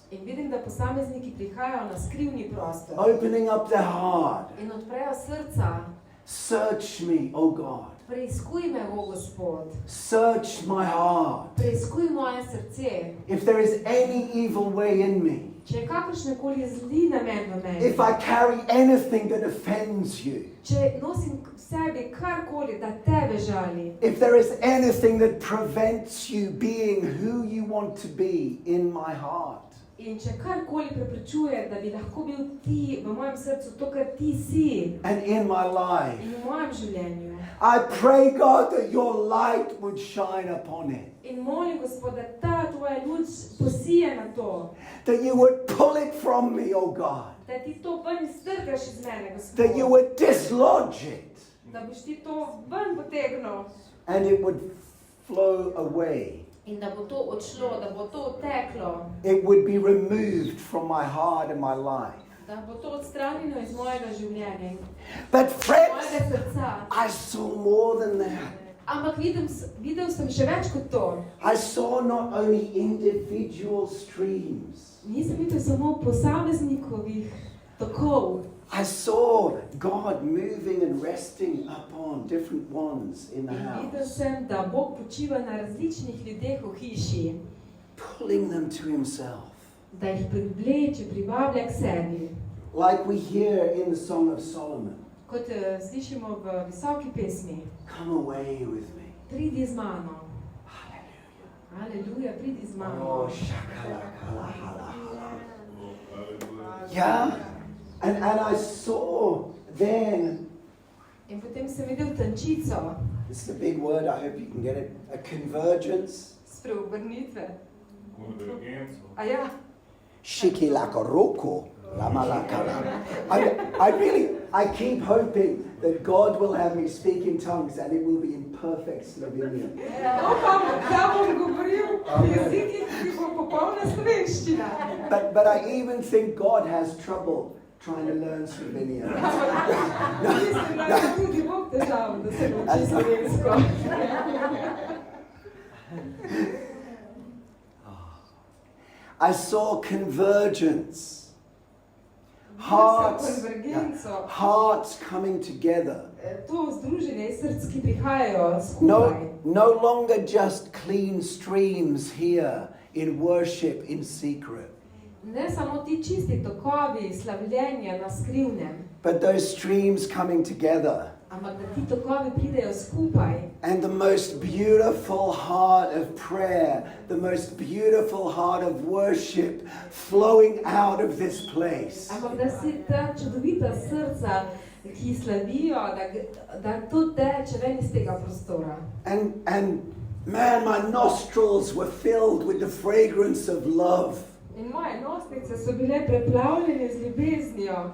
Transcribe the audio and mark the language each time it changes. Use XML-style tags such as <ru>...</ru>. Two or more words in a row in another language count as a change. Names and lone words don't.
<sl>In vidim, da posamezniki prihajajo na skrivni prostor</sl> <en>opening up their heart.</en> <sl>in odprejo srca.</sl> <en>Search me, oh God.</en> <sl>Preiskuj me, o Gospod.</sl> <en>Search my heart.</en> <sl>Preiskuj moje srce.</sl> <en>If there is any evil way in me,</en> <sl>Če je kakršnekoli zli namen v meni,</sl> <en>if I carry anything that offends you,</en> <sl>če nosim v sebi karkoli, da tebe žali,</sl> <en>if there is anything that prevents you being who you want to be in my heart,</en> <sl>In če karkoli preprečuje, da bi lahko bil ti v mojem srcu to, kar ti si</sl> <en>and in my life,</en> <sl>in v mojem življenju.</sl> <en>I pray, God, that your light would shine upon it.</en> <sl>In molim, Gospod, da ta tvoja luč posije na to,</sl> <en>That you would pull it from me, oh God.</en> <sl>da ti to ven strgaš iz mene,</sl> <en>That you</en> <sl>Gospod,</sl> <en>would dislodge it.</en> <sl>da boš ti to ven potegnil</sl> <en>And it would flow away.</en> <sl>in da bo to odšlo, da bo to odteklo,</sl> <en>It would be removed from my heart and my life.</en> <sl>da bo to odstranjeno iz mojega življenja,</sl> <en>But friends,</en> <sl>mojega srca.</sl> <en>I saw more than that.</en> <sl>Ampak videl sem še več kot to.</sl> <en>I saw not only individual streams.</en> <sl>Nisem videl samo posameznikovih tokov.</sl> <en>I saw God moving and resting upon different ones in the</en> <sl>In videl</sl> <en>house,</en> <sl>sem, da Bog počiva na različnih ljudeh v hiši,</sl> <en>pulling them to himself.</en> <sl>da jih privleče, privablja k sebi.</sl> <en>Like we hear in the Song of Solomon.</en> <sl>Kot slišimo v visoki pesmi,</sl> <en>Come away with me.</en> <sl>pridi z mano.</sl> <en>Hallelujah.</en> <sl>Aleluja, pridi z mano. Oh, shakalakala.</sl> <en>Yeah? And I saw then,</en> <sl>In potem sem videl tančico,</sl> <en>this is a big word, I hope you can get it, a convergence.</en> <sl>spreobrnitve. Konvergenco. A ja, Shikilakoroko. Lamalakala.</sl> <en>I keep hoping that God will have me speak in tongues and it will be in perfect Slovenian.</en> <sl>upam, da bom govoril v jezikih, ki bo popolna slovenščina.</sl> <en>But I even think God has trouble trying to learn Slovenian.</en> <sl>Mislim, da je tudi Bog težav, da se nauči slovensko.</sl> <en>I saw convergence. Hearts coming together.</en> <sl>To združenje src, ki prihajajo skupaj.</sl> <en>No longer just clean streams here in worship in secret.</en> <sl>Ne samo ti čisti tokovi slavljenja na skrivnem,</sl> <en>But those streams coming together.</en> <sl>ampak da ti tokovi pridejo skupaj.</sl> <en>And the most beautiful heart of prayer, the most beautiful heart of worship flowing out of this place.</en> <sl>Ampak da si ta čudovita srca, ki slavijo, da to teče ven iz tega prostora.</sl> <en>And man, my nostrils were filled with the fragrance of love.</en> <sl>In moje nosnice so bile preplavljene z ljubeznijo.</sl>